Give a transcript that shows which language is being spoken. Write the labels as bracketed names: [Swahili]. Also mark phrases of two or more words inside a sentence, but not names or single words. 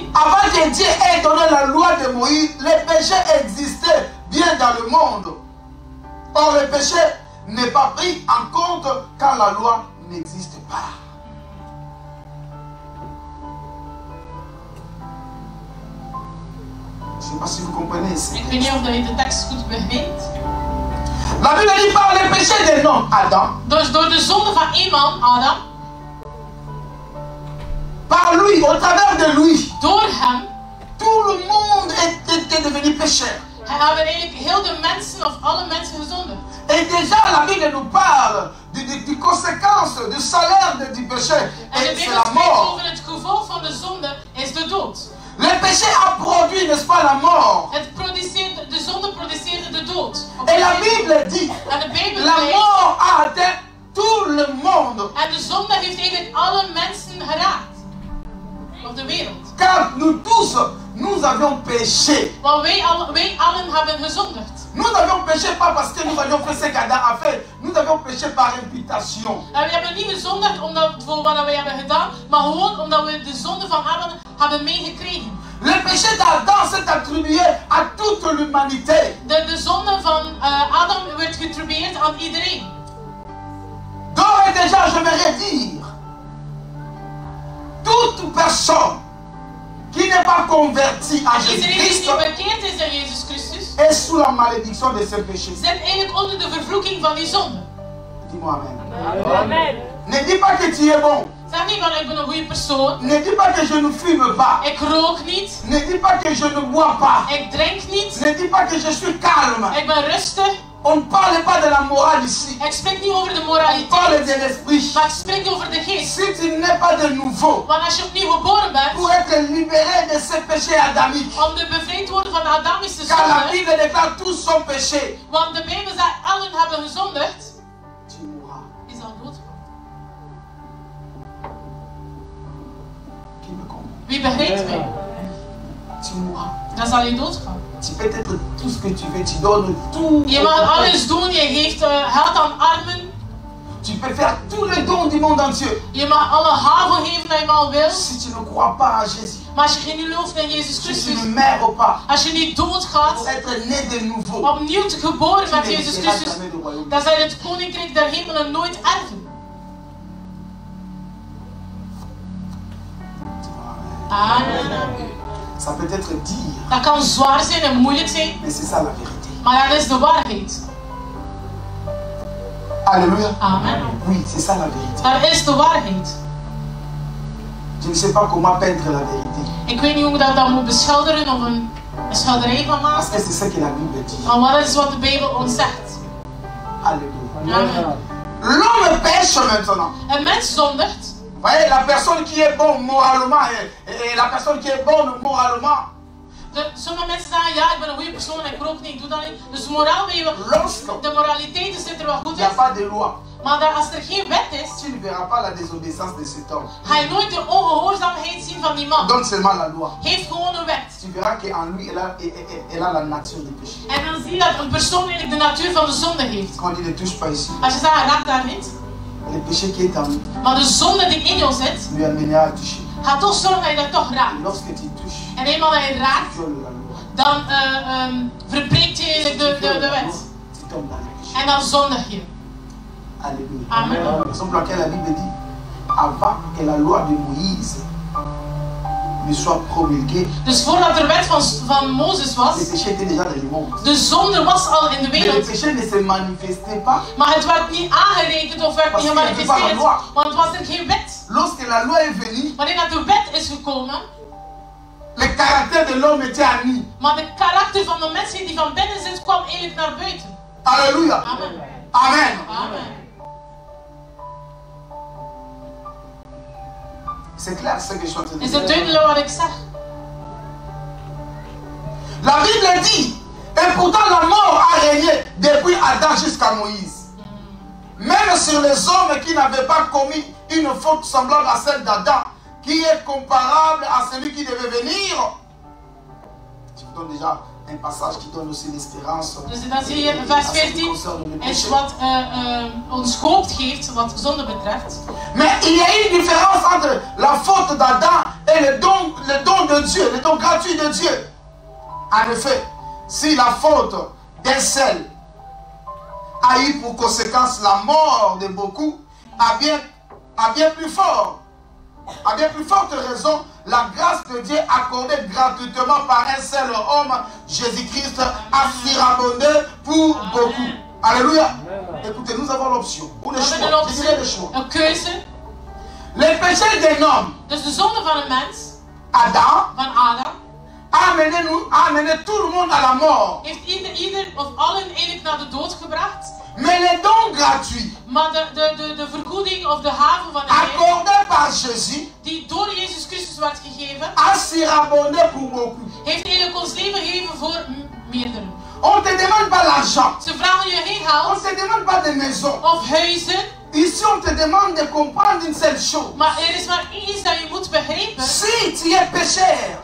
[French] avant que Dieu ait donné la loi de Moïse, le péché existait bien dans le monde. Or, le péché n'est pas pris en compte quand la loi n'existe pas. Je ne sais pas si vous comprenez ici. [Dutch] Ik weet niet of je de tekst goed begrijpt. [French] La Bible dit par le péché d'un homme, Adam, [Dutch] Dus door de zonde van één man, Adam, [French] par lui, au travers de lui, [Dutch] door hem, [French] tout le monde était devenu pécheur. [Dutch] hebben eigenlijk heel de mensen of alle mensen gezondigd. [French] Et déjà, la Bible nous parle des conséquences, du salaire du péché. [Dutch] En de [French] Et c'est [Dutch] Bijbel [French] la [Dutch] spreekt [French] mort. [Dutch] over het gevolg van de zonde is de dood. [French] Le péché a produit, n'est-ce pas, la mort. [Dutch] De zonde produceerde de dood. [French] Et la Bible dit, [Dutch] En de Bijbel [French] la [Dutch] zegt, [French] mort a atteint tout le monde. [Dutch] en de zonde heeft eigenlijk alle mensen geraakt. Op de wereld. [French] Car nous tous, nous avions péché. [Dutch] Want wij allen hebben gezondigd. [French] Nous avions péché pas parce que nous avions fait ce qu'Adam a fait. Nous avions péché par imputation. [Dutch] En we hebben niet gezondigd voor wat wij hebben gedaan, maar gewoon omdat we de zonde van Adam hebben meegekregen. [French] Le péché d'Adam s'est attribué à toute l'humanité. [Dutch] De zonde van Adam werd geattribueerd aan iedereen. [French] Donc et déjà, je vais dire, toute personne qui n'est pas convertie en [Dutch] Iedereen die [French] Jésus-Christ [Dutch] niet bekeerd is in Jezus Christus, [French] est sous la malédiction de ce péché. [Dutch] zit eigenlijk onder de vervloeking van die zonde. [French] Dis-moi amen. Amen. Ne dis pas que tu es bon. [Dutch] Zeg niet van ik ben een goede persoon. [French] Ne dis pas que je ne fume pas. [Dutch] Ik rook niet. [French] Ne dis pas que je ne bois pas. [Dutch] Ik drink niet. [French] Ne dis pas que je suis calme. [Dutch] Ik ben rustig. [French] On ne parle pas de la morale ici. [Dutch] Ik spreek niet over de [French] On parle [Dutch] moraliteit. [French] de l'esprit. [Dutch] Maar ik spreek over de geest. [French] Si tu n'es pas de nouveau, [Dutch] Want als je opnieuw geboren bent, [French] pour être libéré de ce péché adamique, [Dutch] om te bevrijd te worden van de Adamische [French] car la [Dutch] zonde, [French] Bible déclare tous son péché, [Dutch] want de Bijbel zegt allen hebben gezondigd, [French] tu mourras. [Dutch] is al doodgaan. [French] Qui me comprend? [Dutch] Wie begrijpt mij? [French] Tu mourras. [Dutch] Dan zal je doodgaan. [French] Tu peux être tout ce que tu veux, tu donnes tout. [Dutch] Je mag alles doen, je geeft geld aan armen, [French] Tu peux faire tous les dons du monde entier. [Dutch] je mag alle haven geven dat je maar wil. [French] Si tu ne crois pas en Jésus, [Dutch] Maar als je geen gelooft in Jezus [French] si tu [Dutch] Christus, [French] ne meurs pas, [Dutch] als je niet [French] pour [Dutch] doodgaat, [French] être né de nouveau, [Dutch] opnieuw te geboren [French] tu [Dutch] met [French] ne [Dutch] Jezus [French] verras [Dutch] Christus, [French] jamais le royaume. [Dutch] dan zal je het koninkrijk der hemelen nooit erven. [French] Amen. Ça peut être dire, [Dutch] Dat kan zwaar zijn en moeilijk zijn, [French] mais c'est ça la vérité. [Dutch] maar dat is de waarheid. [French] Alléluia. Amen. Oui, c'est ça la vérité. [Dutch] Dat is de waarheid. [French] Je ne sais pas comment peindre la vérité. [Dutch] Ik weet niet hoe ik dat moet beschilderen of een schilderij van [French] Parce [Dutch] maken. [French] que c'est ça que la Bible dit. [Dutch] Maar wat is wat de Bijbel ons zegt? [French] Alléluia. Amen. L'homme pêche maintenant. [Dutch] Een mens zondigt. [French] Vous voyez, la personne qui est bonne moralement et la personne qui est bonne moralement, [Dutch] Sommige mensen zeggen, ja, ik ben een goede persoon en ik rook niet, ik doe dat niet. Dus moraal, de moraliteit zit er wel [French] il [Dutch] goed [French] n'y a [Dutch] in. [French] pas de loi. [Dutch] Maar als er geen wet is, [French] Tu ne verras pas la désobéissance de cet homme. [Dutch] ga je nooit de ongehoorzaamheid zien van die man. [French] Donne seulement la loi. [Dutch] Geef gewoon een wet. [French] Tu verras qu'en lui, elle a la nature du péché. [Dutch] En dan zie je dat een persoon eigenlijk de natuur van de zonde heeft. [French] Quand on dit ne touche pas ici, [Dutch] Als je zegt, raak daar niet. [French] le péché qui est en lui [Dutch] Maar de zonde die in jou zit, [French] lui amènera à toucher. [Dutch] gaat toch zorgen dat je dat toch [French] Et [Dutch] raakt. [French] lorsque tu touches, [Dutch] En eenmaal dat je [French] tu [Dutch] raakt, [French] violes la loi. [Dutch] dan verbreekt je eigenlijk de wet. [French] Tu tombes dans le péché. [Dutch] En dan zondig je. [French] Alléluia. Amen. Raison pour laquelle la Bible dit, avant que la loi de Moïse ne soit promulguée, [Dutch] Dus voordat er wet van Mozes was, [French] le péché était déjà dans le monde. [Dutch] de zonde was al in de [French] Mais le [Dutch] wereld. [French] péché ne se manifestait pas. [Dutch] Maar het werd niet aangerekend of werd niet gemanifesteerd, want was er geen wet. [French] Lorsque la loi est venue, [Dutch] Wanneer dat de wet is gekomen, [French] le caractère de l'homme était à nu. [Dutch] maar de karakter van de mensen die van binnen zit, kwam eigenlijk naar buiten. [French] Alléluia. Amen. Amen. Amen. C'est clair ce que je suis en train de [Dutch] Is het [French] dire. [Dutch] duidelijk wat ik zeg? [French] La Bible dit, et pourtant la mort a régné depuis Adam jusqu'à Moïse. Même sur les hommes qui n'avaient pas commis une faute semblable à celle d'Adam, qui est comparable à celui qui devait venir. Je vous donne déjà un passage qui donne aussi l'espérance. [Dutch] Dus dan zie je in vers 14 is wat ons hoop geeft wat zonde betreft. [French] Mais il y a une différence entre la faute d'Adam et le don de Dieu, le don gratuit de Dieu. En effet, si la faute d'un seul a eu pour conséquence la mort de beaucoup, à bien plus forte raison, la grâce de Dieu accordée gratuitement par un seul homme, Jésus-Christ, a surabondé pour beaucoup. Alléluia. Écoutez, nous avons l'option. Ou le [Dutch] We [French] choix. [Dutch] hebben een [French] Je dirais le [Dutch] optie, [French] choix. [Dutch] een keuze. [French] Le péché d'un homme, [Dutch] Dus de zonde van een mens, [French] Adam, [Dutch] van Adam, [French] a amené tout le monde à la mort. [Dutch] heeft ieder of allen eigenlijk naar de dood gebracht. [French] Mais les dons gratuits [Dutch] Maar de vergoeding of de haven van de Heer, [French] accordés par Jésus [Dutch] die door Jezus Christus werd gegeven, [French] a surabondé pour beaucoup. [Dutch] heeft eigenlijk ons leven gegeven voor meerdere. [French] On ne te demande pas l'argent. [Dutch] Ze vragen je geen [French] On ne [Dutch] geld [French] te demande pas de maison. [Dutch] of huizen, [French] Ici, on te demande de comprendre une seule chose. [Dutch] maar er is maar iets dat je moet begrijpen. [French] Si tu es pécheur,